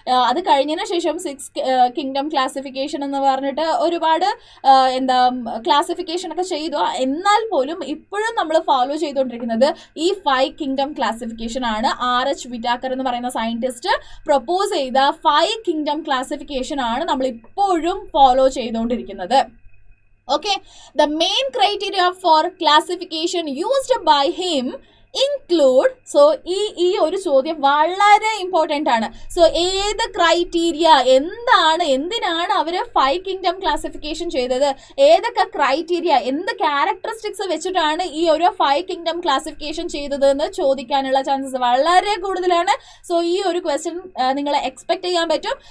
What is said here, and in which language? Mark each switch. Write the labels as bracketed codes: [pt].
[ml] അത് കഴിഞ്ഞതിന് ശേഷം 6 കിങ്ഡം ക്ലാസിഫിക്കേഷൻ എന്ന് പറഞ്ഞിട്ട് ഒരുപാട് ക്ലാസിഫിക്കേഷൻ ഒക്കെ ചെയ്തു. എന്നാൽ പോലും ഇപ്പോഴും നമ്മൾ ഫോളോ ചെയ്തുകൊണ്ടിരിക്കുന്നത് ഈ 5 കിങ്ഡം ക്ലാസിഫിക്കേഷൻ ആണ്. RH വിറ്റാക്കർ എന്ന് പറയുന്ന സയൻറ്റിസ്റ്റ് പ്രപ്പോസ് ചെയ്ത 5 കിങ്ഡം ക്ലാസിഫിക്കേഷൻ ആണ് നമ്മൾ ഇപ്പോഴും ഫോളോ ചെയ്തുകൊണ്ടിരിക്കുന്നത്. [en] Okay, the main criteria for classification used by him include, so [ml] ഈ ഒരു ചോദ്യം വളരെ ഇമ്പോർട്ടൻ്റ് ആണ്. സോ ഏത് ക്രൈറ്റീരിയ, എന്തിനാണ് അവർ 5 കിങ്ഡം ക്ലാസിഫിക്കേഷൻ ചെയ്തത്, ഏതൊക്കെ ക്രൈറ്റീരിയ, എന്ത് ക്യാരക്ടറിസ്റ്റിക്സ് വെച്ചിട്ടാണ് ഈ ഒരു 5 കിങ്ഡം ക്ലാസിഫിക്കേഷൻ ചെയ്തത് എന്ന് ചോദിക്കാനുള്ള ചാൻസസ് വളരെ കൂടുതലാണ്. സോ ഈ ഒരു ക്വസ്റ്റ്യൻ നിങ്ങൾ എക്സ്പെക്ട് ചെയ്യാൻ പറ്റും.